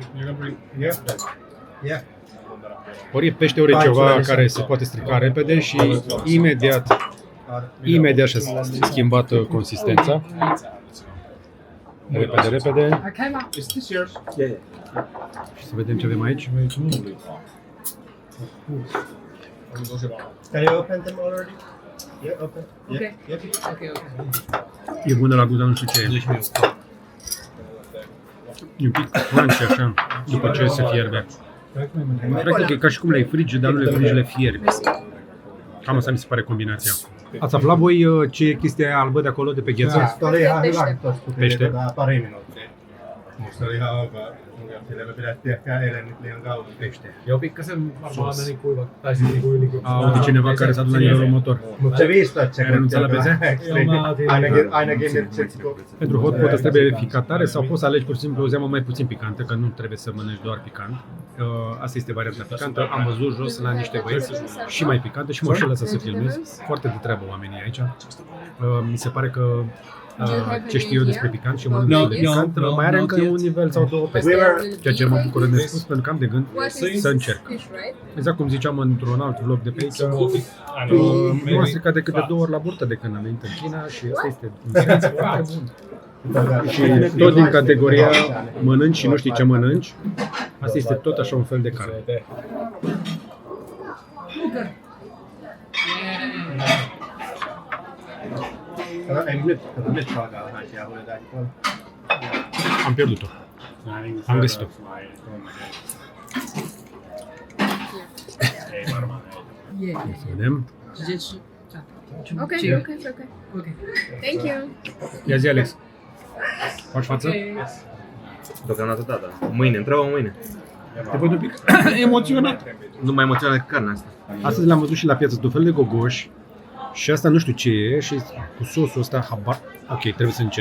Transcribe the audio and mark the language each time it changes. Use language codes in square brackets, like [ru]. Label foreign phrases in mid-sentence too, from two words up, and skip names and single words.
[ro] Ori e pește, ori e ceva care se poate strica repede și imediat și-a schimbat consistența. Repede. Și să vedem ce avem aici. [en] Can you open them already? Yeah, open. Okay. Yeah. Okay. [ro] E bună la gust, dar nu știu ce e. E un pic crunchy așa, după ce se fierbe. Practic e ca și cum le-ai frige, dar nu le frigi, le fierbi. Cam asta mi se pare combinația. Ați aflat voi ce e chestia aia albă de acolo, de pe gheață? [fi] Tuo oli ihan hyvä, kun tuossa [ro] Pește. [fi] pari minuuttia. Musta oli ihan ok. Sillä me pidettiin ehkä eilen nyt liian kauan pește. Joo, pikkasen varmaan meni kuiva, tai siis niinku yli kuin... [ro] Uite cineva care s-a dus la nivelul următor. [fi] Mutta se 15 [ro] renunțat la [fi] sekuntia peze? ainakin nyt sit kun... [ro] Pentru [en] hot pot [ro] îți trebuie picat tare sau poți să alegi pur și simplu o zeamă mai puțin picantă, că nu trebuie să mănânci doar picant. Asta este varianta picantă. Am văzut jos la niște băieți și mai picantă și mă și lăsa să filmez. Foarte de treabă oamenii aici. Mi se pare că ce știu eu despre picant și mănânc de picant, mai are încă un nivel sau două peste. Ceea ce mă bucură de spus, pentru că am de gând să încerc. Exact cum ziceam într-un alt vlog de pe aici, nu m-a stricat decât de 2 ori la burtă de când am venit în China și asta este un simț foarte bun. Și tot din categoria mănânci și nu știi ce mănânci, asta este tot așa un fel de carne. [fi] Nyt alkaa vähän jauhoja. [ro] Am pierdut-o. Am găsit-o. Să vedem. [en] Okay. Thank you. [ro] Ia zi, Alex. Faci față? Deocamdată da, da. Mâine, întreabă mâine. Te văd un pic emoționat. Nu mai emoționat decât carnea asta. Astăzi l-am văzut și la piață, tot fel de gogoși. Și asta nu știu ce e și cu sosul ăsta habar. Ok, trebuie să încerc.